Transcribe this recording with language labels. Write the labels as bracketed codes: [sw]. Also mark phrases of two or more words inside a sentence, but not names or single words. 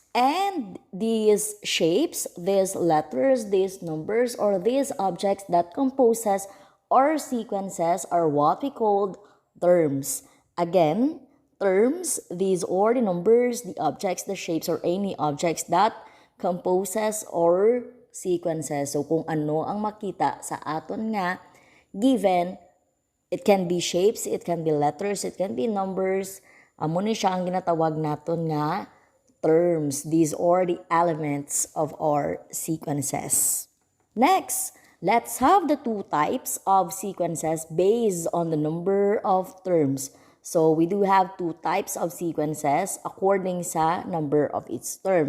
[en] And these shapes, these letters, these numbers, or these objects that composes or sequences are what we call terms. Again, terms, these are the numbers, the objects, the shapes, or any objects that composes or sequences. So [hil] kung ano ang makita sa aton nga [en] given, it can be shapes, it can be letters, it can be numbers. [hil] Amo ni siya ang ginatawag naton nga terms. [en] These are the elements of our sequences. Next, let's have the 2 types of sequences based on the number of terms. So we do have 2 types of sequences according sa number of its terms.